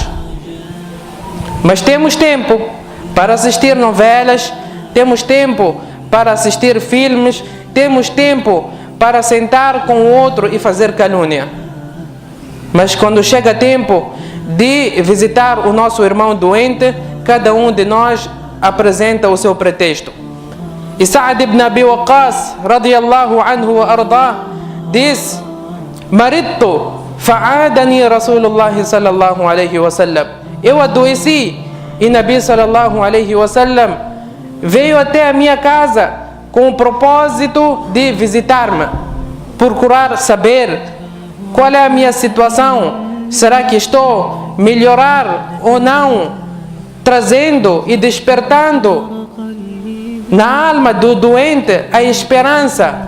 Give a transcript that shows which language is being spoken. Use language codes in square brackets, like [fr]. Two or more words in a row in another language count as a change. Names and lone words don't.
[pt] Mas temos tempo para assistir novelas, temos tempo para assistir filmes, temos tempo para sentar com o outro e fazer calúnia. Mas quando chega tempo de visitar o nosso irmão doente, cada um de nós apresenta o seu pretexto. E Sa'd ibn Abi Waqqas, [ar] رضي الله عنه وأرضاه, [pt] diz: [ar] مرضت فعادني رسول الله صلى الله عليه وسلم. [pt] Eu adoeci e Nabi [ar] صلى الله عليه وسلم [pt] veio até a minha casa com o propósito de visitar-me, procurar saber qual é a minha situação. Será que estou a melhorar ou não? Trazendo e despertando na alma do doente a esperança.